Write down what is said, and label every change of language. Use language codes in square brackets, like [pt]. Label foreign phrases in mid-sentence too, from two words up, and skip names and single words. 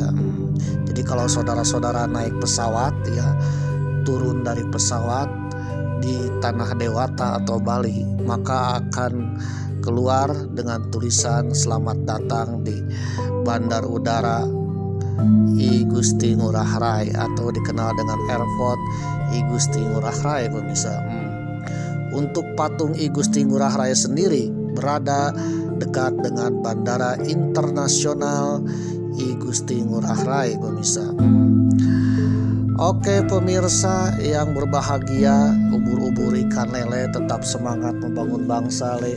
[id] Jadi kalau saudara-saudara naik pesawat ya, turun dari pesawat di tanah Dewata atau Bali, maka akan keluar dengan tulisan selamat datang di Bandar Udara I Gusti Ngurah Rai atau dikenal dengan Airport I Gusti Ngurah Rai pemirsa. Untuk patung I Gusti Ngurah Rai sendiri berada dekat dengan Bandara Internasional I Gusti Ngurah Rai pemirsa. Oke pemirsa yang berbahagia, ubur-ubur ikan lele tetap semangat membangun bangsa le.